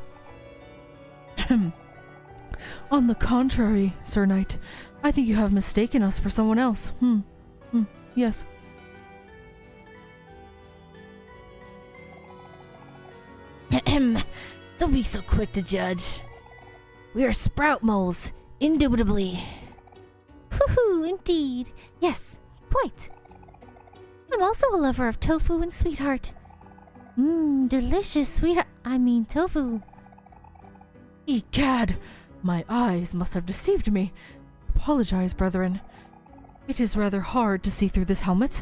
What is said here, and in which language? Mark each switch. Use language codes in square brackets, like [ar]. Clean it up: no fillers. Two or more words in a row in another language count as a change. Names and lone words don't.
[en] On the contrary, Sir Knight, I think you have mistaken us for someone else. Yes. Don't be so quick to judge. We are sprout moles, indubitably. Hoo-hoo, indeed. Yes, quite. I'm also a lover of tofu and sweetheart. Delicious sweetheart. I mean tofu. Egad, my eyes must have deceived me. Apologize, brethren. It is rather hard to see through this helmet.